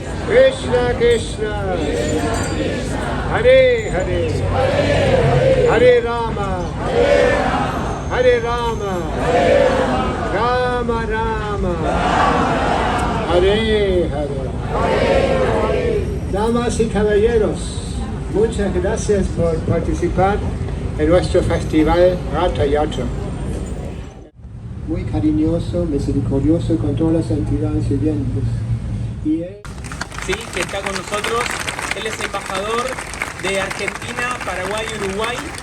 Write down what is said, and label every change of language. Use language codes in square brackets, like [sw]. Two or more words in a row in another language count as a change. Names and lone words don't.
[es] Krishna Krishna, Hare Hare, Hare Rama, Hare Rama, Rama Rama, Hare Hare. Damas y caballeros, muchas gracias por participar en nuestro festival Ratha Yatra. Muy cariñoso, misericordioso con todas las entidades vivientes. Y él, sí, que está con nosotros. Él es embajador de Argentina, Paraguay y Uruguay.